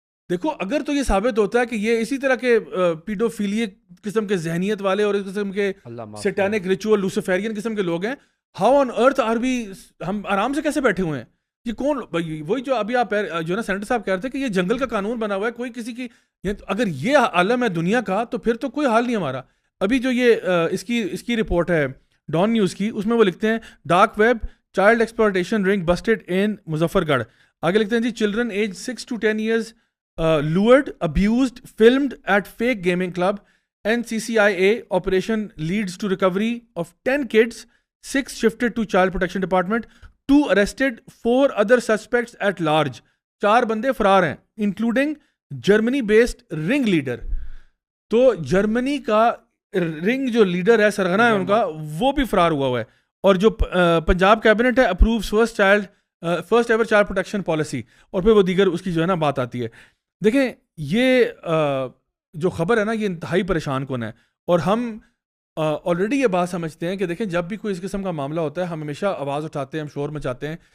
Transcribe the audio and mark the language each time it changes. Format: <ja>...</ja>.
<ur>دیکھو اگر تو یہ ثابت ہوتا ہے کہ یہ اسی طرح کے پیڈوفیلیک قسم کے ذہنیت والے اور اس قسم کے سیٹینک ریچول لوسیفیرین قسم کے لوگ ہیں,</ur> <en>how on earth are we,</en> <ur>ہم آرام سے کیسے بیٹھے ہوئے ہیں؟ یہ کون, وہی جو ابھی آپ جو نا سینٹر صاحب کہہ رہے تھے کہ یہ جنگل کا قانون بنا ہوا ہے, کوئی کسی کی, اگر یہ عالم ہے دنیا کا تو پھر تو کوئی حال نہیں ہمارا. ابھی جو یہ اس کی رپورٹ ہے ڈان نیوز کی, اس میں وہ لکھتے ہیں</ur> <en>Dark web child exploitation ring busted in Muzaffargarh.</en> <ur>آگے لکھتے ہیں جی</ur> <en>Children age 6 to 10 years lured, abused, filmed at fake gaming club. NCCIA operation leads to recovery of 10 kids, 6 shifted to Child Protection Department, 2 arrested, 4 other suspects at large.</en> <ur>4 بندے فرار ہیں</ur> <en>including Germany based ring leader.</en> <ur>تو جرمنی کا رنگ جو leader ہے, سرغنہ ہے ان کا, وہ بھی فرار ہوا ہے. اور جو پنجاب کیبنٹ ہے</ur> <en>approves first ever child protection policy,</en> <ur>اور پھر وہ دیگر اس کی جو ہے نا بات آتی ہے. دیکھیں یہ جو خبر ہے نا یہ انتہائی پریشان کن ہے, اور ہم آلریڈی یہ بات سمجھتے ہیں کہ دیکھیں جب بھی کوئی اس قسم کا معاملہ ہوتا ہے ہم ہمیشہ آواز اٹھاتے ہیں, ہم شور مچاتے ہیں.</ur>